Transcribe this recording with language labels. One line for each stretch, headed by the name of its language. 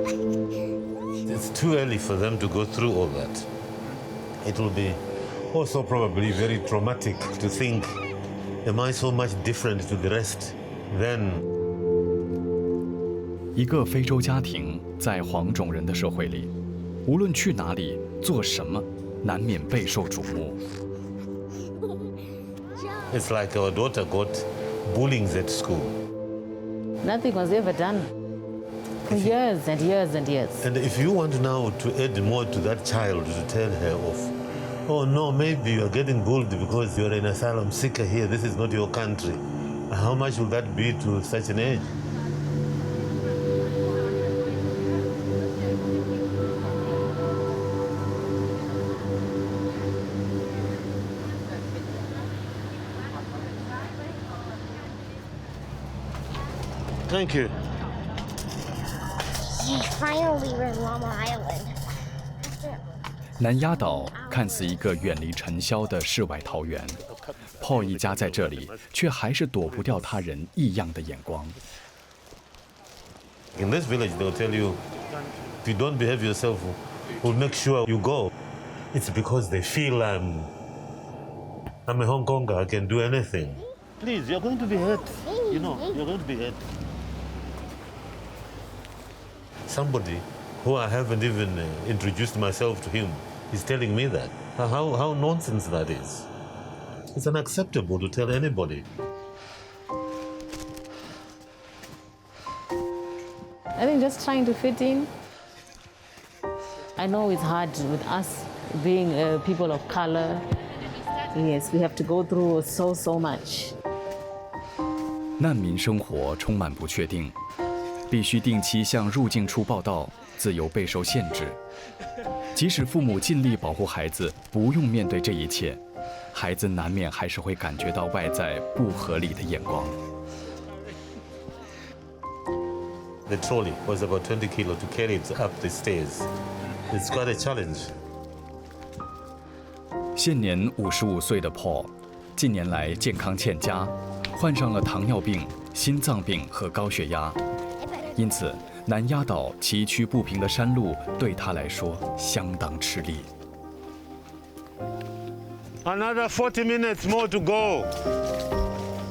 English: It's too early for them to go through all that. It will be also probably very traumatic to think, am I so much different to the rest? Then
Chinese: 一个非洲家庭在黄种人的社会里，无论去哪里做什么，难免备受瞩目。
English: it's like our daughter got bullying at school. Nothing was ever done for years and years and years. And if you want now to add more to that child to tell her off, oh no, maybe you are getting bullied because you're an asylum seeker here, this is not your country. How much will that be to such an age? Thank you. Finally, we're in Llama Island.
Chinese: 南丫岛看似一个远离尘嚣的世外桃源，Paul 一家在这里却还是躲不掉他人异样的眼光。
English: In this village, they'll tell you, if you don't behave yourself, we'll make sure you go. It's because they feel I'm a Hong Konger, I can do anything. Please, you're going to be hurt. You know, you're going to be hurt. Somebody who I haven't even introduced myself to him is telling me that. How nonsense that is. It's unacceptable to tell anybody. I think just trying to fit in. I know it's hard with us being people of color. Yes, we have to go through so much.
Chinese: 难民生活充满不确定，必须定期向入境处报到，自由备受限制。即使父母尽力保护孩子，不用面对这一切，孩子难免还是会感觉到外在不合理的眼光。
English: The trolley was about 20 kilos to carry it up the stairs. It's quite a challenge.
Chinese: 现年55岁的 Paul， 近年来健康欠佳，患上了糖尿病、心脏病和高血压，因此南丫岛崎岖不平的山路对他来说相当吃力。
English: Another 40 minutes more to go.